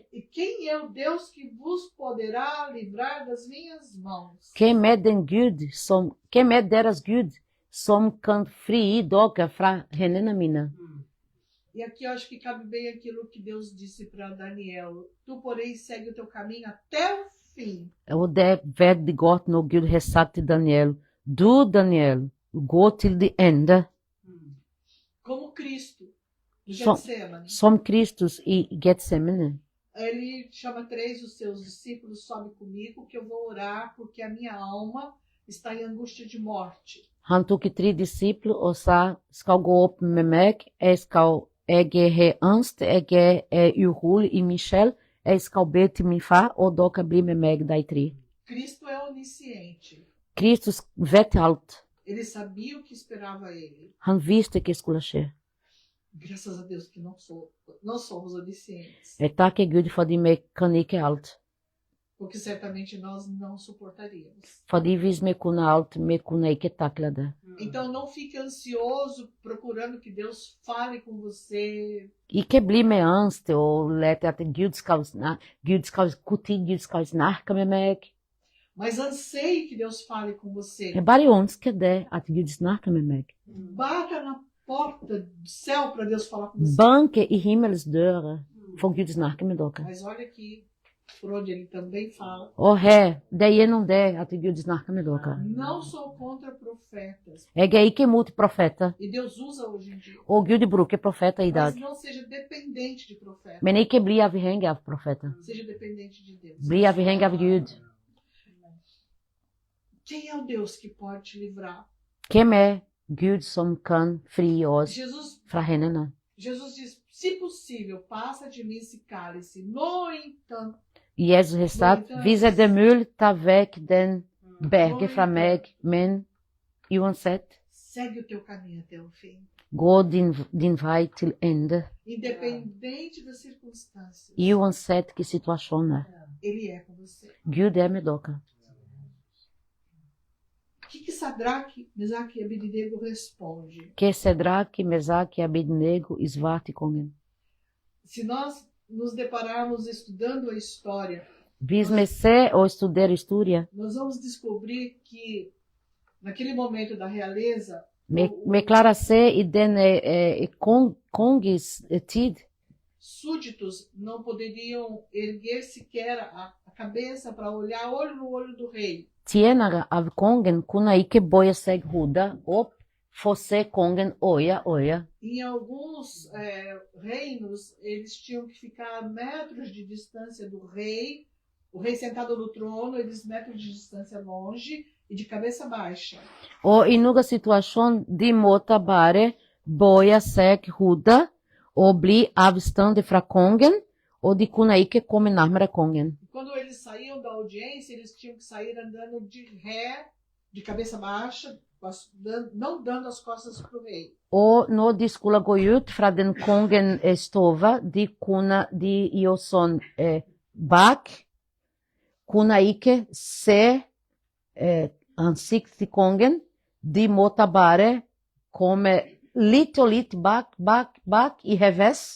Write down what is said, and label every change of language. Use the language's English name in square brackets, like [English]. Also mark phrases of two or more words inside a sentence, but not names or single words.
[Portuguese] e quem é o Deus que vos poderá livrar das minhas mãos? [Norwegian] Hvem er deres Gud som kan frigi dere fra hendene mine? [Portuguese] E aqui eu acho que cabe bem aquilo que Deus disse para Daniel. Tu, porém, segue o teu caminho até o fim. [Norwegian] Og det er veldig godt når Gud har sagt til Daniel, du Daniel, gå til det ende, [Portuguese] Como Cristo, no [Norwegian] Som- [Portuguese] Getsemane. [Norwegian] som Kristus i Getsemane. [Portuguese] Ele chama 3 dos seus discípulos, sobe comigo que eu vou orar porque a minha alma está em angústia de morte. [Norwegian] Han tok 3 disipler og sa, skal gå opp med meg, jeg har angst, jeg er urolig i min sjel, jeg skal be til min far, og dere blir med meg, [Portuguese] de 3. Cristo é onisciente. [Norwegian] Kristus vet alt. [Portuguese] Ele sabia o que esperava ele. [Norwegian] Han visste hva skulle skje. [Portuguese] Graças a Deus que não somos oniscientes. [Norwegian] Jeg takker Gud fordi vi kan ikke alt. [Portuguese] Porque certamente nós não suportaríamos. [Norwegian] Fordi hvis vi kunne alt, vi kunne ikke takle det. [Portuguese] Então não fique ansioso procurando que Deus fale com você. [Norwegian] Ikke bli med angst og lete at Gud skal snakke med meg. [Portuguese] Mas anseie que Deus fale com você. [Norwegian] Jeg bare ønsker det, at Gud snakker med meg. [Portuguese] Bata na porta do céu para Deus falar com você. [Norwegian] Banke i himmels dører, for Gud snakker med dere. [Portuguese] Mas olha aqui, por onde ele também fala. [Norwegian] Og her, det er gjennom det at Gud snakker med dere. [Portuguese] Não sou contra profetas. [Norwegian] Jeg er ikke imot profeter, [Portuguese] E Deus usa hoje em dia. [Norwegian] og Gud bruker profeter i [Portuguese] Mas [Norwegian] dag. [Portuguese] não seja dependente de profeta. [Norwegian] Men ikke bli avhengig av profeter. [Portuguese] Seja dependente de Deus. [Norwegian] Bli avhengig av Gud. [Portuguese] Quem é o Deus que pode te livrar? [Norwegian] Hvem er Gud som kan fri oss [Portuguese] Jesus [Norwegian] fra hendene? [Portuguese] diz, se possível, passa de mim esse cálice. No entanto, [Norwegian] Jesus har sagt, hvis det er mulig, ta vekk den berget fra meg, men uansett, [Portuguese] segue o teu caminho até o fim. [Norwegian] gå din vei til ende. [Portuguese] Independente das circunstâncias, [Norwegian] Uansett hvilken situasjon er. [Portuguese] Ele é com você. [Norwegian] Gud er med dere. [Portuguese] O que Sadraque, Mesaque e Abednego responde? [Norwegian] Hva Sedrake, Mesake e Abednego e svarte kongen. [Portuguese] Se nós nos depararmos estudando a história, [Norwegian] Hvis vi ser og studerer historie, [Portuguese] nós vamos descobrir que naquele momento da realeza, [Norwegian] vi klarer å se i den konges tid, [Portuguese] súditos não poderiam erguer sequer a cabeça para olhar olho no olho do rei. [Norwegian] tjenere av kongen kunne ikke bøye seg hodet opp for å se kongen øye. [Portuguese] Em alguns reinos, eles tinham que ficar a metros de distância do rei, o rei sentado no trono, eles metros de distância longe e de cabeça baixa. [Norwegian] Og i noen situasjon de måtte bare bøye seg hodet og bli avstand fra kongen, og de kunne ikke komme nærmere kongen. [Portuguese] Quando eles saíam da audiência, eles tinham que sair andando de ré, de cabeça baixa, não dando as costas para o rei. [Norwegian] Og når de skulle gå ut fra den kongen stova, de gjorde sånn bak, kunne ikke se ansiktet til kongen. De måtte bare komme litt og litt bak i revés.